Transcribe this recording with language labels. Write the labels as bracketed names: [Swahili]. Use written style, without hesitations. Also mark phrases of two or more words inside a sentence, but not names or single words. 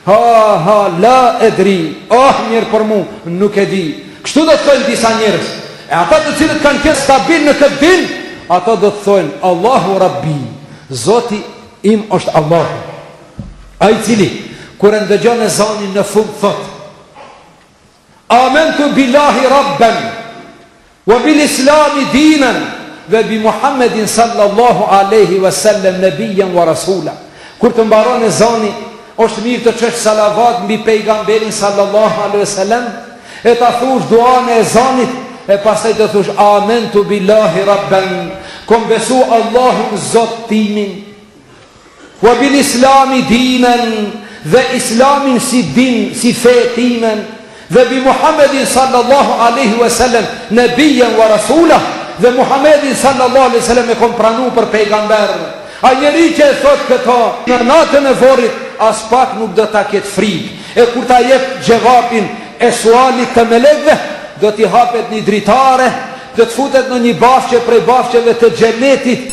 [Arabic] لا أدري, [Albanian] mirë për mu, nuk e di. Kështu do të thojnë disa njerëz. E ata të cilët kanë qenë stabil në këtë din, ata do të thojnë [Arabic] الله ربي, [Albanian] Zoti im është Allahu. Ai cili kur e ndëgjon ezanin në fund thot: [Arabic] آمنت بالله ربا وبالإسلام دينا وبمحمد صلى الله عليه وسلم نبيا ورسولا. [Albanian] Kur të mbaron ezani, është mirë të çesh salavat mbi pejgamberin [Arabic] صلى الله عليه وسلم, [Albanian] e ta thush duan e ezanit, e pastaj të thush [Arabic] آمنت بالله ربا, [Albanian] kom besu Allahun Zot timin, [Arabic] وبالإسلام دينا, [Albanian] dhe islamin si din, si fe timen, dhe [Arabic] بمحمد صلى الله عليه وسلم نبيا ورسولا, [Albanian] dhe Muhammedin [Arabic] صلى الله عليه وسلم [Albanian] e kom pranu për pejgamber. A njeri që e thot këto në natën e vorit, as pak nuk do ta ketë frikë, e kur ta jep gjevapin e sualit të melekve, do t'i hapet një dritare, do të futet në një bafqe prej bafqeve të xhenetit.